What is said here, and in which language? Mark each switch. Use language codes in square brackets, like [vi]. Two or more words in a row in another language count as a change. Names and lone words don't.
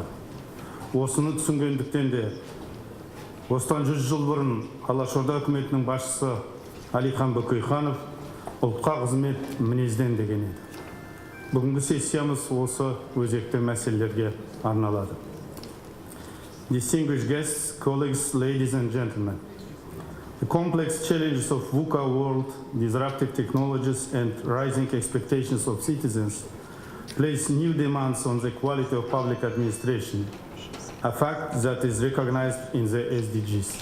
[kk] Осыны түсінгендіктен де, осыдан 100 жыл бұрын Алашорда үкіметінің басшысы Әлихан Бөкейханов ұлтқа қызмет мінезден деген еді. Бүгінгі сессиямыз осы өзекті мәселелерге арналады. [en] Distinguished guests, colleagues, ladies and gentlemen, the complex challenges of VUCA world, disruptive technologies and rising expectations of citizens place new demands on the quality of public administration, a fact that is recognized in the SDGs.